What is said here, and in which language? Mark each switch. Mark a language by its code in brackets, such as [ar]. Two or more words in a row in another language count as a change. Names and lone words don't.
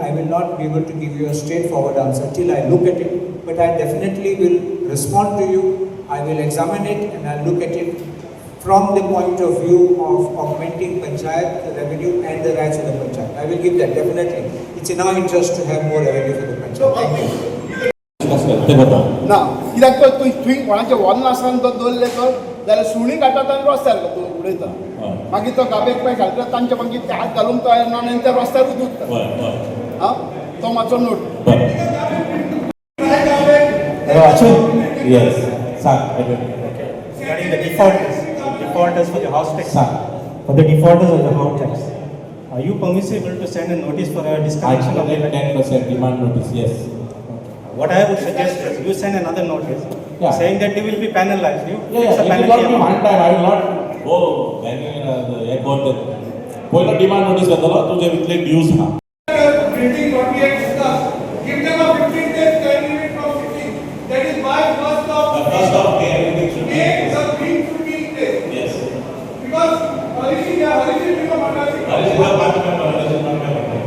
[en] I will not be able to give you a straightforward answer till I look at it. But I definitely will respond to you. I will examine it and I'll look at it from the point of view of augmenting panchayat revenue and the rights of the panchayat. I will give that definitely. It's in our interest to have more revenue for the panchayat. Thank you. [kok] ना कित्याक तर तुवें कोणाचें वन्न आसन तो दवरलें तर जाल्यार सुणी काडटा आनी रस्त्यार उडयता मागीर तो गाबेक पांय घालता तांचे मागीर ते हात घालूंक तयार ना आनी ते रस्त्यारूच उरता आं तो मातसो नोट [en] Yes. Regarding the defaulters for the house tax, for the defaulters of the house tax, are you permissible to send a notice for a disconnection of the 10% demand notice, yes. What I would suggest is you send another notice saying that they will be penalized. You fix a It will penalty not be amount. one time. I will not go banging the airport. [kok] पहिला [en] demand notice [kok] येतलो तुझे इतले dues हा. [en] Building what we have discussed. Give them a 15 days time limit from 15. That is by first of The first of May everything should be. May the green should be in place. Yes. Because Harish is a Mandasi. That is the party member. That is not my member.